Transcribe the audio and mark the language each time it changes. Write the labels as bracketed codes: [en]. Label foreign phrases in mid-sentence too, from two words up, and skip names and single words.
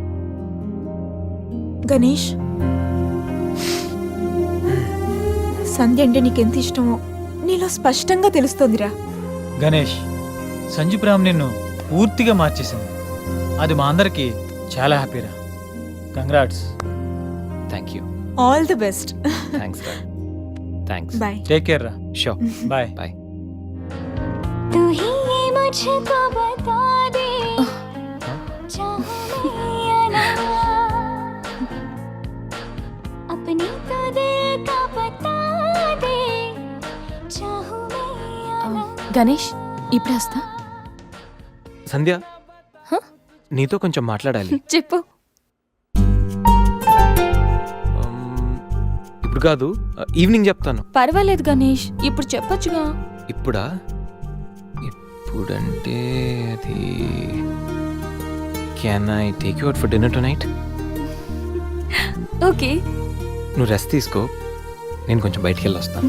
[te] గణేష్, సంధ్య అంటే నీకెంత ఇష్టమో నీలో స్పష్టంగా తెలుస్తోందిరా. గణేష్, సంజు ప్రేమ నిన్ను పూర్తిగా మార్చేసింది. అది మా అందరికీ చాలా హ్యాపీరా. కంగ్రాట్స్. [en] thank you. all the best. thanks రా. thanks. [te] బాయ్. [en] take care రా. [te] షూర్. బాయ్. బాయ్. [hi] तू ही ये मुझको बता दे चाहूं मैं या ना अपनी तो दिल का बता दे चाहूं मैं या ना [te] గణేష్ ఇప్పుడు వస్తా. సంధ్య హ? నీతో కొంచెం మాట్లాడాలి. చెప్పు. ఇప్పుడు కాదు, ఈవినింగ్ చెప్తాను. పర్వాలేదు గణేష్, ఇప్పుడు చెప్పొచ్చుగా. ఇప్పుడా? ఇప్పుడంటే అది [en] can I take you out for dinner tonight? [te] ఓకే. నువ్వు రెస్ట్ తీసుకో, నేను కొంచెం బయటికి వెళ్ళి వస్తాను.